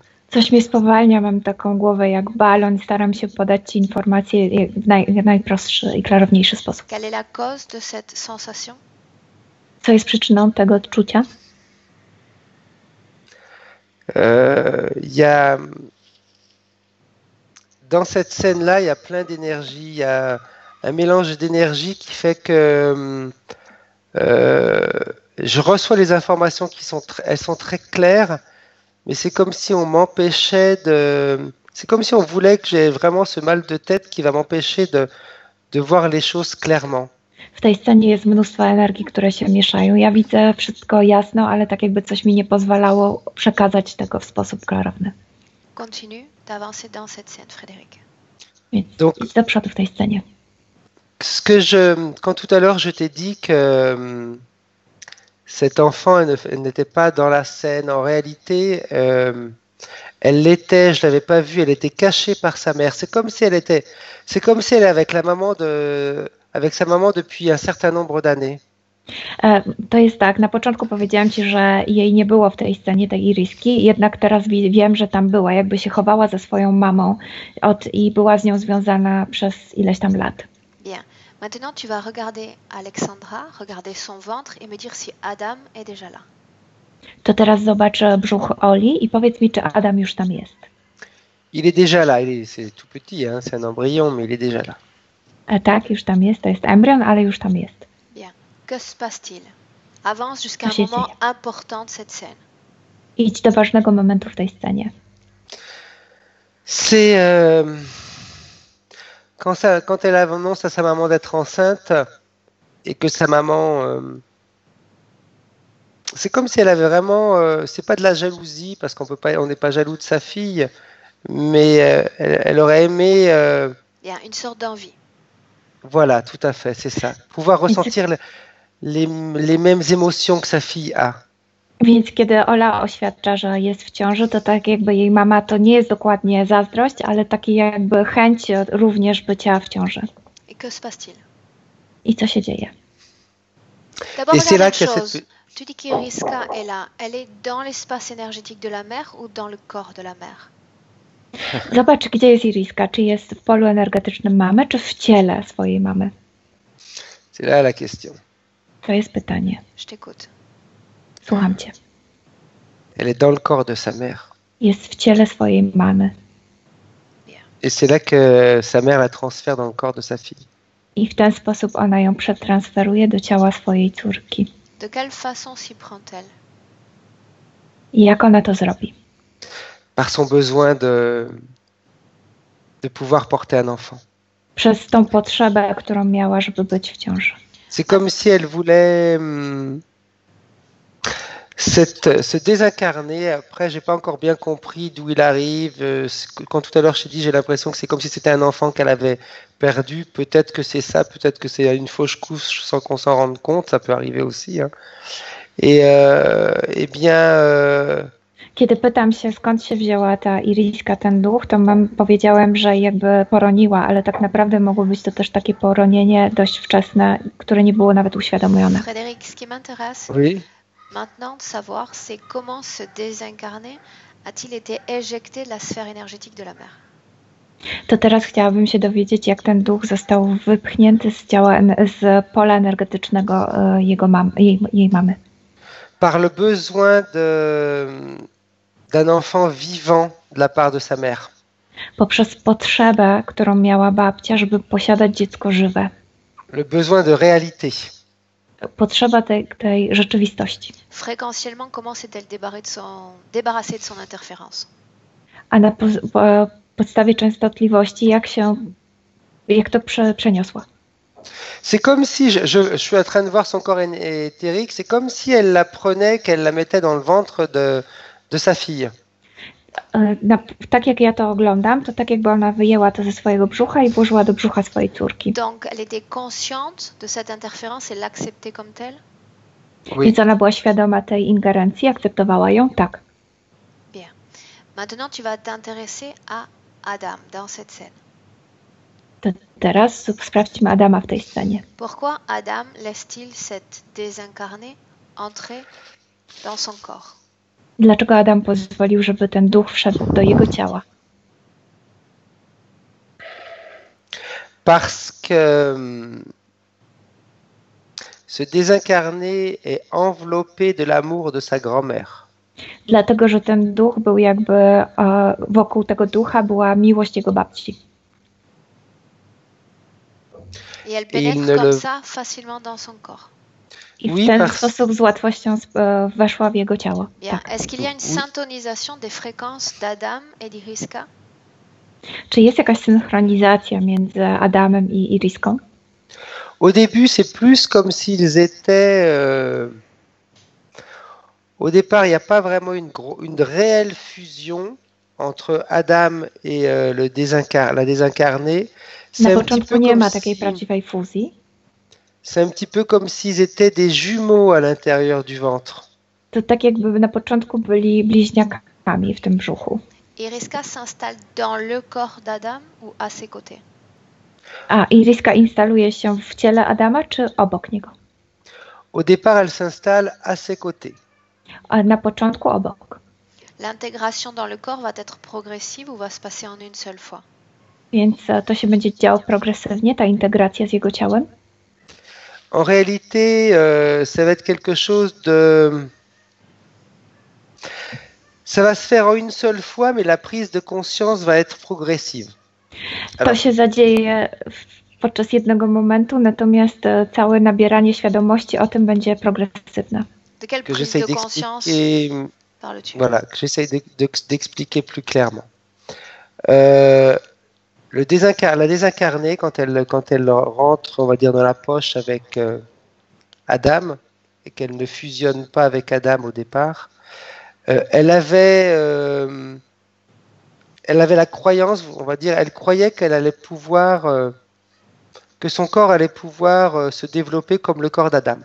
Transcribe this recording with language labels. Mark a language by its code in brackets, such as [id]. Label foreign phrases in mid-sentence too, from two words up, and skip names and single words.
[pl] Coś mnie spowalnia, mam taką głowę jak balon i staram się podać Ci informacje w najprostszy i klarowniejszy sposób. [fr] Quelle est la cause de cette sensation? [pl] Co jest przyczyną tego odczucia? [fr] Dans cette scène-là, il y a plein d'énergie, il y a un mélange d'énergie qui fait que je reçois les informations elles sont très claires, mais c'est comme si on m'empêchait c'est comme si on voulait que j'ai vraiment ce mal de tête qui va m'empêcher de voir les choses clairement. [pl] W tej scenie jest mnóstwo energii, które się mieszają. Ja widzę wszystko jasno, ale tak jakby coś mi nie pozwalało przekazać tego w sposób klarowny. [fr] Continue d'avancer dans cette scène, Frédéric. [pl] Więc idź do przodu w tej scenie. [fr] Quand tout à l'heure je t'ai dit que cet enfant elle n'était pas dans la scène, en réalité elle l'était, je l'avais pas vue, elle était cachée par sa mère. C'est comme si elle était avec avec sa maman depuis un certain nombre d'années. [pl] To jest tak, na początku powiedziałam Ci, że jej nie było w tej scenie, tej Iriski, jednak teraz wiem, że tam była, jakby się chowała ze swoją mamą i była z nią związana przez ileś tam lat. [fr] Bien. Maintenant, tu vas regarder Alexandra, regarder son ventre et me dire si Adam est déjà là. [pl] To teraz zobacz brzuch Oli i powiedz mi, czy Adam już tam jest. [fr] Il est déjà là, c'est tout petit, hein, c'est un embryon, mais il est déjà là. [pl] Tak, już tam jest, to jest embrion, ale już tam jest. [fr] Bien. Que se passe-t-il? Avance jusqu'à un moment important de cette scène. [pl] Idź do ważnego momentu w tej scenie. [fr] C'est quand elle annonce à sa maman d'être enceinte et que sa maman, c'est comme si elle avait vraiment, c'est pas de la jalousie parce qu'on peut pas, on n'est pas jaloux de sa fille, mais elle aurait aimé, Il y a une sorte d'envie. voilà, tout à fait, c'est ça, pouvoir ressentir les mêmes émotions que sa fille a. [pl] Więc kiedy Ola oświadcza, że jest w ciąży, to tak jakby jej mama to nie jest dokładnie zazdrość, ale taki jakby chęć również bycia w ciąży. [fr] Et que se passe-t-il? [pl] I co się dzieje? [fr] D'abord, Et c'est la là même qu'il y a chose. cette... Tu dis qu'Iriska est là. Elle est dans l'espace énergétique de la mère ou dans le corps de la mère? [pl] Zobacz, gdzie jest Iriska. Czy jest w polu energetycznym mamy, czy w ciele swojej mamy? [fr] C'est là la question. [pl] To jest pytanie. [fr] Je t'écoute. [pl] Słucham cię. [fr] Elle est dans le corps de sa mère. [pl] Jest w ciele swojej mamy. [fr] Et c'est là que sa mère la transfère dans le corps de sa fille. [pl] I w ten sposób ona ją przetransferuje do ciała swojej córki. [fr] De quelle façon s'y prend-elle? [pl] I jak ona to zrobi? [fr] Par son besoin de pouvoir porter un enfant. [pl] Przez tą potrzebę, którą miała, żeby być w ciąży. [fr] C'est comme si elle voulait se désincarner. Après, j'ai pas encore bien compris d'où il arrive. Quand tout à l'heure je t'ai dit, j'ai l'impression que c'est comme si c'était un enfant qu'elle avait perdu. Peut-être que c'est ça, peut-être que c'est une fausse couche sans qu'on s'en rende compte. Ça peut arriver aussi. Hein. Et bien... [pl] Kiedy pytam się, skąd się wzięła ta Iriska, ten duch, to powiedziałem, że jakby poroniła, ale tak naprawdę mogło być to też takie poronienie dość wczesne, które nie było nawet uświadomione. [fr] Frédéric, ce qui m'intéresse Oui. maintenant de savoir, c'est comment ce désincarné a-t-il été éjecté de la sphère énergétique de la mère? [pl] To teraz chciałabym się dowiedzieć, jak ten duch został wypchnięty z ciała, z pola energetycznego jej mamy. [fr] Par le besoin d'un enfant vivant de la part de sa mère. [pl] Poprzez potrzebę, którą miała babcia, żeby posiadać dziecko żywe. [fr] Le besoin de réalité. [pl] Potrzeba tej rzeczywistości. [fr] Fréquentiellement, comment s'est-elle débarrassée de son interférence? [pl] A na podstawie częstotliwości, jak to przeniosła? [fr] C'est comme si, je suis en train de voir son corps éthérique, c'est comme si elle la prenait, qu'elle la mettait dans le ventre de sa fille. [pl] Tak jak ja to oglądam, to tak jakby ona wyjęła to ze swojego brzucha i włożyła do brzucha swojej córki. [fr] Donc, elle était consciente de cette interférence et l'acceptait comme telle? Oui. [pl] Więc ona była świadoma tej ingerencji, akceptowała ją? Tak. [fr] Bien. Maintenant, tu vas t'intéresser à Adam dans cette scène. [pl] To teraz sprawdźmy Adama w tej scenie. [fr] Pourquoi Adam laisse-t-il cette désincarnée entrer dans son corps? [pl] Dlaczego Adam pozwolił, żeby ten duch wszedł do jego ciała? [fr] Parce que ce désincarné est enveloppé de l'amour de sa grand-mère. [pl] Dlatego, że ten duch był jakby, wokół tego ducha była miłość jego babci. [fr] Et elle pénètre comme ça facilement dans son corps. [pl] I w ten sposób z łatwością weszła w jego ciało. [fr] Bien. [pl] Tak. [fr] Est-ce qu'il y a une syntonisation des fréquences d'Adam et d'Iriska? [pl] Czy jest jakaś synchronizacja między Adamem i Iriską? [fr] Au début, c'est plus comme s'ils étaient... Au départ, il n'y a pas vraiment une réelle fusion entre Adam et la désincarnée. [pl] Na początku nie ma takiej prawdziwej fuzji. [fr] C'est un petit peu comme s'ils étaient des jumeaux à l'intérieur du ventre. [pl] To tak jakby na początku byli bliźniakami w tym brzuchu. [fr] Iriska s'installe dans le corps d'Adam ou à ses côtés? [pl] A Iriska instaluje się w ciele Adama czy obok niego? [fr] Au départ, elle s'installe à ses côtés. [pl] A na początku obok. [fr] L'intégration dans le corps va être progressive ou va se passer en une seule fois? [pl] Więc to się będzie działo progresywnie, ta integracja z jego ciałem? [fr] En réalité, ça va être quelque chose de... Ça va se faire en une seule fois, mais la prise de conscience va être progressive. [pl] To się zadzieje podczas jednego momentu, natomiast całe nabieranie świadomości o tym będzie progresywne. [fr] De quelle prise de conscience parles-tu? Voilà, que j'essaie d'expliquer plus clairement. La désincarnée, quand elle rentre, on va dire, dans la poche avec Adam et qu'elle ne fusionne pas avec Adam au départ, elle avait la croyance, on va dire, elle croyait qu'elle allait pouvoir, que son corps allait pouvoir se développer comme le corps d'Adam.